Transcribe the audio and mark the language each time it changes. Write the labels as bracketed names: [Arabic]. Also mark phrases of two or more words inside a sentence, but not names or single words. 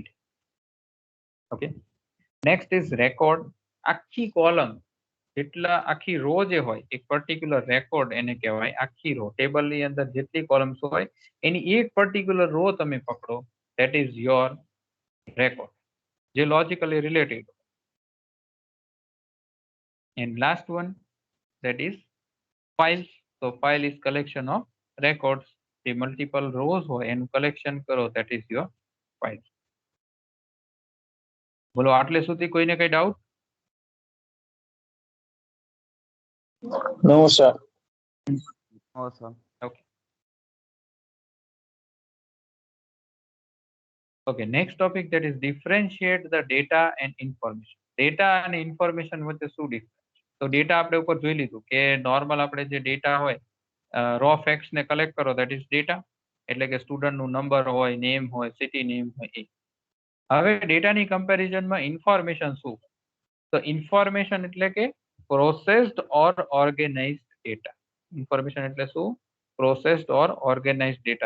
[English] Okay. Next is record. [Gujarati] આખી કોલમ જેટલા આખી રો જે હોય એક [English] particular record [Gujarati] એને કહેવાય. આખી રો ટેબલની અંદર જેટલી કોલમ્સ હોય એની એક [English] particular row [Gujarati] તમે પકડો, [English] that is your record, [Gujarati] જે [English] logically related. And last one, that is files. So file is collection of records. The multiple rows [Gujarati] હોય એનું collection કરો, [English] that is your file. [Gujarati] બોલો આટલે સુધી કોઈને કઈ ડાઉટ? [English] No, sir. No, sir. Okay. Okay, next topic, that is differentiate the data and information. Data and information [Gujarati] વચ્ચે શું ડિફરન્સ? તો ડેટા આપણે ઉપર જોઈ લીધું કે નોર્મલ આપણે જે ડેટા હોય [English] raw facts [Gujarati] ને કલેક્ટ કરો, [English] that is ડેટા. [Gujarati] એટલે કે સ્ટુડન્ટ નું નંબર હોય, નેમ હોય, સિટી નેમ હોય એ. હવે ડેટાની કમ્પેરિઝનમાં ઇન્ફોર્મેશન શું? તો ઇન્ફોર્મેશન એટલે કે [English] processed or organized data. [Gujarati] ઇન્ફોર્મેશન એટલે શું? [English] processed or organized data.